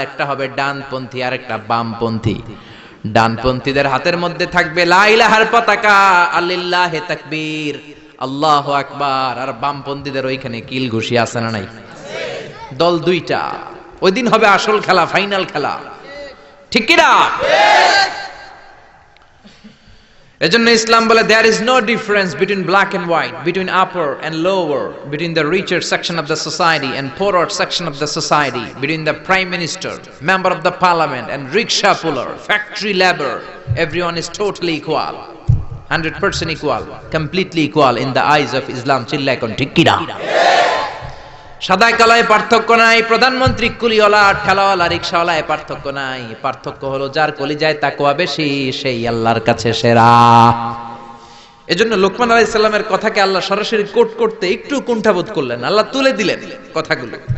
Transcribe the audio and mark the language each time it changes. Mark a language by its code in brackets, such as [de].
[bn] একটা হবে ডানপন্থী আর একটা বামপন্থী। ডানপন্থীদের হাতের মধ্যে থাকবে লা ইলাহার পতাকা, আল্লিল্লাহে তাকবীর, আল্লাহু আকবার। আর বামপন্থীদের ওইখানে কিল ঘুষি আছে না নাই? দল 2টা। ওই দিন হবে আসল খেলা, ফাইনাল খেলা। ঠিক কি না? এজন্য ইসলাম বলে [en] there is no difference between black and white, between upper and lower, between the richer section of the society and poorer section of the society, between the prime minister, member of the parliament and rickshaw puller, factory labor. Everyone is totally equal, 100% equal, completely equal in the eyes of Islam. [bn] চিল্লা এখন ঠিক কি না? সাদা কালায় পার্থক্য নাই, প্রধানমন্ত্রী কুলিওয়ালা ঠেলাওয়ালা রিকশাওয়ালায় পার্থক্য নাই। পার্থক্য হলো যার কলিজায় তাকওয়া বেশি সেই আল্লাহর কাছে সেরা। এজন্য লোকমান আলাইহিস সালামের কথাকে আল্লাহ সরাসরি কোট করতে একটু কুণ্ঠাবোধ করলেন, আল্লাহ তুলে দিলেন কথাগুলো।